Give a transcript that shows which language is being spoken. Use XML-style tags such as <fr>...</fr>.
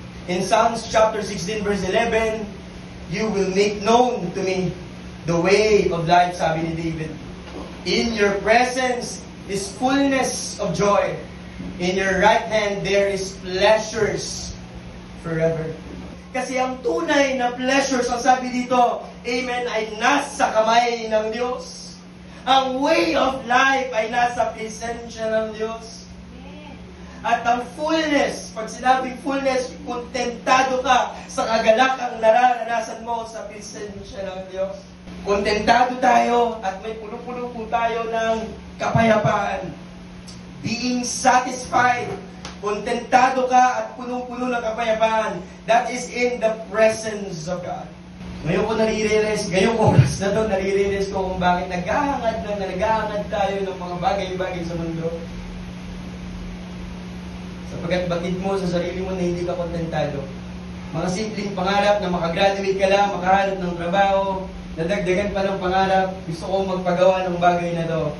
<en>In Psalms chapter 16 verse 11, you will make known to me the way of life,</en> <tl>sabi ni David.</tl> <en>In your presence is fullness of joy. In your right hand there is pleasures forever.</en> <tl>Kasi ang tunay na pleasures, ang sabi dito, amen, ay nasa kamay ng Diyos. Ang</tl> <en>way of life</en> <tl>ay nasa presensya ng Diyos. At ang fullness, pag sinabing fullness, kontentado ka sa kagalakang nararanasan mo sa presensya ng Diyos. Kontentado tayo at may puno-puno po tayo ng kapayapaan.</tl> <en>Being satisfied.</en> <tl>Kontentado ka at punong-puno ng kapayapaan.</tl> <en>That is in the presence of God.</en> <tl>Ngayon ko ngayong oras na to, naririnis ko kung bakit naghahangad tayo ng mga bagay-bagay sa mundo. Sapagkat batid mo sa sarili mo na hindi ka kontentado. Mga simpleng pangarap na makagraduate ka lang, makahanap ng trabaho, nadagdagan pa ng pangarap, gusto kong magpagawa ng bagay na to.</tl>